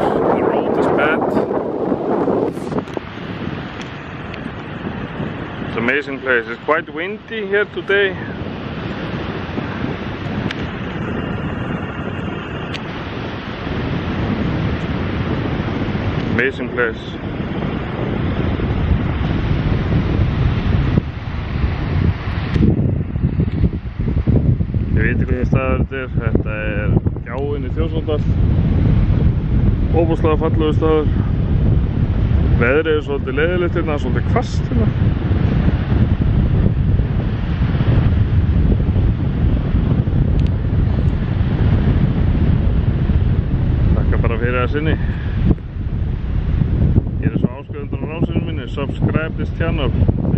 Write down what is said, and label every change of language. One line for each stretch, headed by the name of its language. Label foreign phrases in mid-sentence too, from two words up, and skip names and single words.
English: The road is bad. It's an amazing place. It's quite windy here today. Amazing place.
Icelandic: Ég veit ekki hvað staður þetta er. Þetta Gjáin í Þjórsárdal. Óbúslega fallegur staður. Veðrið svolítið leiðilegt hérna, svolítið hvasst hérna. Takk bara fyrir að sinni.
English: Subscribe this channel.